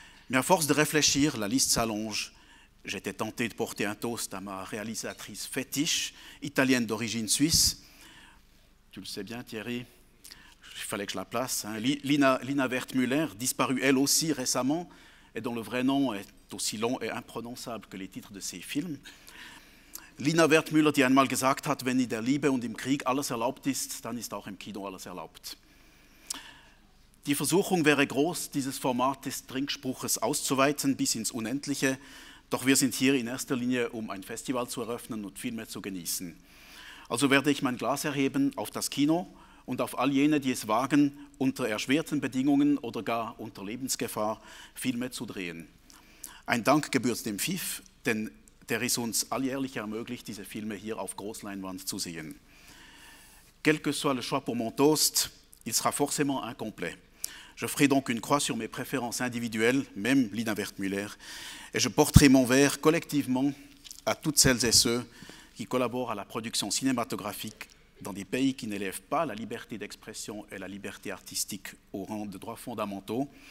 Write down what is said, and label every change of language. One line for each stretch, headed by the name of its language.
French: Mais à force de réfléchir, la liste s'allonge. J'étais tenté de porter un toast à ma réalisatrice fétiche, italienne d'origine suisse. Tu le sais bien, Thierry, il fallait que je la place. Hein. Lina Wertmüller, disparue elle aussi récemment, et dont le vrai nom est aussi long et imprononçable que les titres de ses films.
German: Lina Wertmüller, die einmal gesagt hat, wenn in der Liebe und im Krieg alles erlaubt ist, dann ist auch im Kino alles erlaubt. Die Versuchung wäre groß, dieses Format des Trinkspruches auszuweiten bis ins Unendliche, doch wir sind hier in erster Linie, um ein Festival zu eröffnen und Filme zu genießen. Also werde ich mein Glas erheben auf das Kino und auf all jene, die es wagen, unter erschwerten Bedingungen oder gar unter Lebensgefahr Filme zu drehen. Ein Dank gebührt dem FIF, denn der es uns alljährlich ermöglicht, diese Filme hier auf Großleinwand zu sehen.
French: Quel que soit le choix pour mon toast, il sera forcément incomplet. Je ferai donc une croix sur mes préférences individuelles, même Lina Wertmüller, et je porterai mon verre collectivement à toutes celles et ceux qui collaborent à la production cinématographique dans des pays qui n'élèvent pas la liberté d'expression et la liberté artistique au rang de droits fondamentaux,